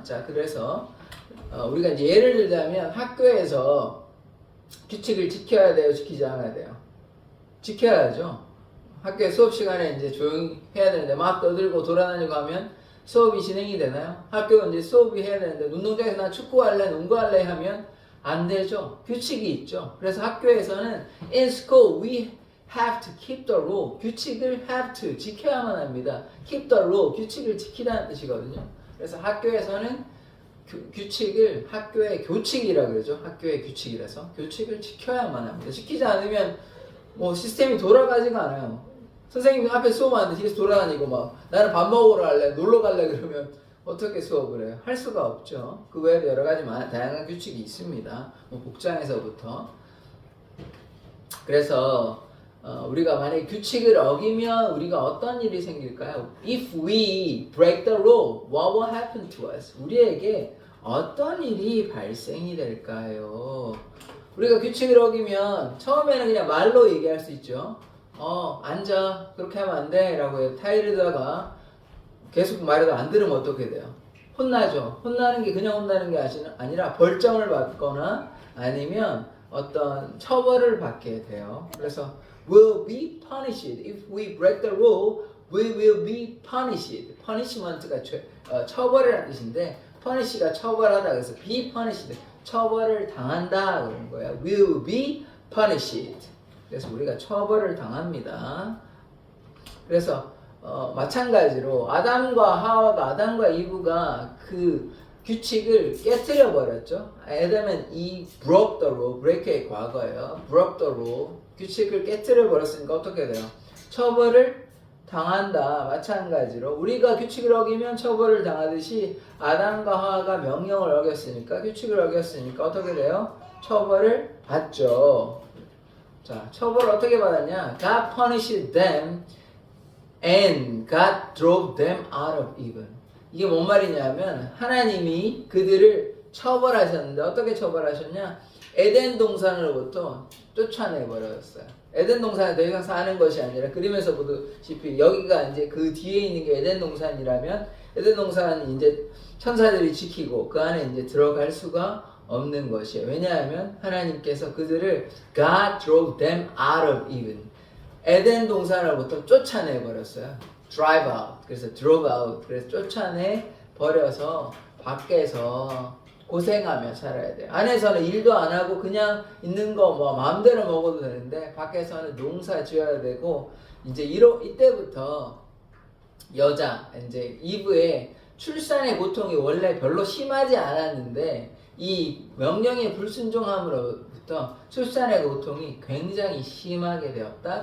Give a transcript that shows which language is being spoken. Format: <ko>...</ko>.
<ko>자, 그래서 우리가 이제 예를 들자면 학교에서 규칙을 지켜야 돼요, 지키지 않아야 돼요? 지켜야죠. 학교에 수업 시간에 이제 조용히 해야 되는데 막 떠들고 돌아다니고 하면 수업이 진행이 되나요? 학교 이제 수업이 해야 되는데 운동장에서 나 축구할래, 농구할래 하면 안 되죠. 규칙이 있죠. 그래서 학교에서는</ko> <en>in school we have to keep the rule.</en> <ko>규칙을</ko> <en>have to</en> <ko>지켜야만 합니다.</ko> <en>keep the rule.</en> <ko>규칙을 지키다는 뜻이거든요. 그래서 학교에서는 규칙을 학교의 교칙이라고 그러죠. 학교의 규칙이라서 교칙을 지켜야만 합니다. 지키지 않으면 뭐 시스템이 돌아가지가 않아요. 선생님이 앞에 수업하는데 뒤에서 돌아다니고 막 나는 밥 먹으러 갈래, 놀러 갈래 그러면 어떻게 수업을 해요? 할 수가 없죠. 그 외에도 여러 가지 다양한 규칙이 있습니다. 뭐 복장에서부터. 그래서 우리가 만약에 규칙을 어기면 우리가 어떤 일이 생길까요?</ko> <en>If we break the rule, what will happen to us?</en> <ko>우리에게 어떤 일이 발생이 될까요? 우리가 규칙을 어기면 처음에는 그냥 말로 얘기할 수 있죠. 앉아. 그렇게 하면 안 돼. 라고 타이르다가 계속 말해도 안 들으면 어떻게 돼요? 혼나죠. 혼나는 게 그냥 혼나는 게 아니라 벌점을 받거나 아니면 어떤 처벌을 받게 돼요.</ko> <en>그래서 will be punished. If we break the rule, we will be punished.</en> <ko>punishment가 처벌이라는 뜻인데 punish가 처벌하다. 그래서</ko> <en>be punished.</en> <ko>처벌을 당한다. 그런 거예요.</ko> <en>will be punished.</en> <ko>그래서 우리가 처벌을 당합니다. 그래서 마찬가지로 아담과 이브가 그 규칙을 깨뜨려 버렸죠.</ko> <en>Adam and Eve broke the rule.</en> <ko>break의 과거예요.</ko> <en>broke the rule.</en> <ko>규칙을 깨뜨려 버렸으니까 어떻게 돼요? 처벌을 당한다. 마찬가지로 우리가 규칙을 어기면 처벌을 당하듯이 아담과 하와가 명령을 어겼으니까 규칙을 어겼으니까 어떻게 돼요? 처벌을 받죠. 자, 처벌을 어떻게 받았냐?</ko> <en>God punished them and God drove them out of Eden.</en> <ko>이게 뭔 말이냐면 하나님이 그들을 처벌하셨는데 어떻게 처벌하셨냐? 에덴 동산으로부터 쫓아내 버렸어요. 에덴 동산에 더 이상 사는 것이 아니라 그림에서 보듯이 여기가 이제 그 뒤에 있는 게 에덴 동산이라면 에덴 동산은 이제 천사들이 지키고 그 안에 이제 들어갈 수가 없는 것이에요. 왜냐하면 하나님께서 그들을</ko> <en>God drove them out of Eden.</en> <ko>에덴 동산으로부터 쫓아내 버렸어요. drive out. 그래서 drove out. 그래서 쫓아내 버려서 밖에서 고생하며 살아야 돼요. 안에서는 일도 안 하고 그냥 있는 거 뭐 마음대로 먹어도 되는데 밖에서는 농사 지어야 되고 이제 이때부터 여자 이제 이브의 출산의 고통이 원래 별로 심하지 않았는데 이 명령에 불순종함으로부터 출산의 고통이 굉장히 심하게 되었다.</ko>